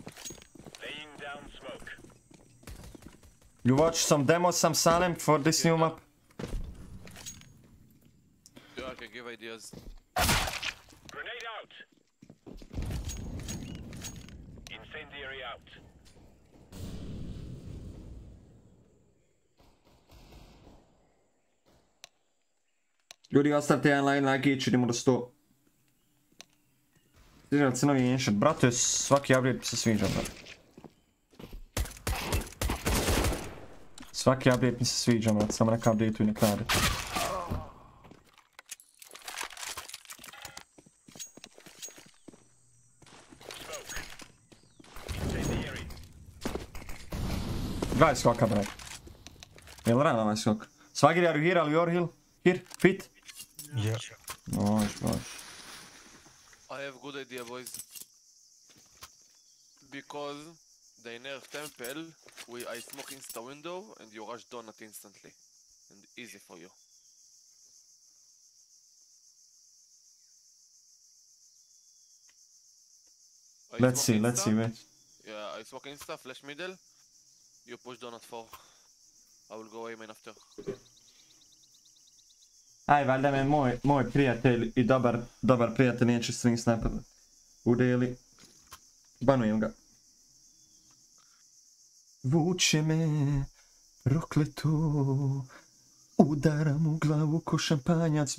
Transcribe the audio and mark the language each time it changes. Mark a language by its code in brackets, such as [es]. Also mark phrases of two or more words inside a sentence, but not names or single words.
[en] You watch some demos, some Salem for this new map? Yeah, I can give ideas. Grenade out. Incendiary out. [sr] Ljudi, ostavite jedan like i idemo do 100. Sviđali se novi ancient. Brate, svaki update mi se sviđa, brate. Svaki update mi se sviđa, brate. Samo neka update-u i nek rade. Gledaj skoka, brate. Jel rano ovaj skok? [en] Swagger, are you here? Are you here? Here? Fit? Yeah. Nice. I have good idea, boys. Because they nerf temple, I smoke insta window and you rush donut instantly. And easy for you. Let's see, wait. Yeah, I smoke insta, flash middle. You push donut 4. I will go away main after. [sr] Aj, valjda me moj prijatelj i dobar prijatelj neće [en] swing sniper [sr] udeli. Banujem ga. Vuče me prokleto, udaram u glavu ko šampanjac.